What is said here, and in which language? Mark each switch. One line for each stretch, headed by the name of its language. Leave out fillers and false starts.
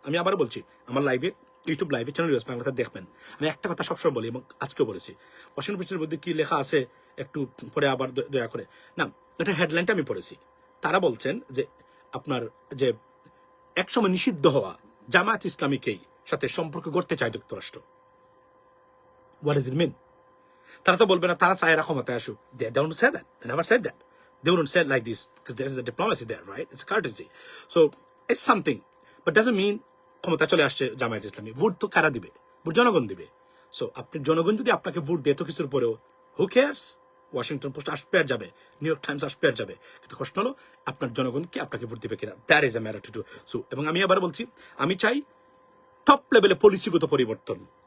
Bangla: আমি আবার বলছি, আমার ইউটিউব লাইভে চ্যানেল বাংলাতে দেখবেন, আমি একটা কথা সবসময় বলি এবং আজকেও বলেছি, ওয়াশিংটন পোস্টের মধ্যে কি লেখা আছে একটু পরে আবার দয়া করে না, এটা হেডলাইনটা আমি পড়েছি। তারা বলছেন যে আপনার যে একসময় নিষিদ্ধ হওয়া জামায়াত ইসলামীকেই সাথে সম্পর্ক করতে চায় যুক্তরাষ্ট্র।
English: What is it mean?
Bangla: তারা তো বলবে না তারা চায় এরা ক্ষমতায় আসুক।
English: They don't say that. They never said that. They wouldn't say it like this because there is a diplomacy there, right? It's courtesy. So it's something, but doesn't mean
Bangla: ক্ষমতা চলে আসছে জামায়াত ইসলামী। ভোট তো কারা দিবে? ভোট জনগণ দিবে। So আপনি জনগণ যদি আপনাকে ভোট দেয় তো কিছুর পরেও
English: Who cares?
Bangla: ওয়াশিংটন পোস্ট আসবে আর যাবে, নিউ ইয়র্ক টাইমস আসবে আর যাবে, কিন্তু প্রশ্ন হলো আপনার জনগণ কি আপনাকে ভোট দিবে কিনা।
English: That is a matter to do.
Bangla: So এবং আমি আবার বলছি, আমি চাই টপ লেভেলে পলিসিগত পরিবর্তন।